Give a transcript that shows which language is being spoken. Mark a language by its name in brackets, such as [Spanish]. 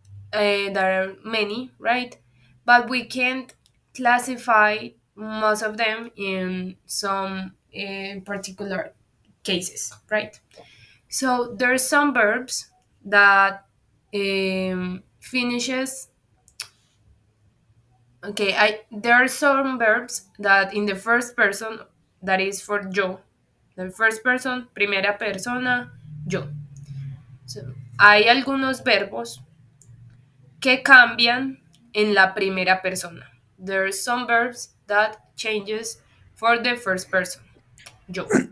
[English] There are many, right? But we can't classify most of them in some particular cases, right? So there's some verbs that finishes. Okay, I there are some verbs that in the first person, that is for yo. The first person, [Spanish] primera persona, yo. So, hay algunos verbos que cambian en la primera persona. [English] There are some verbs that changes for the first person, yo.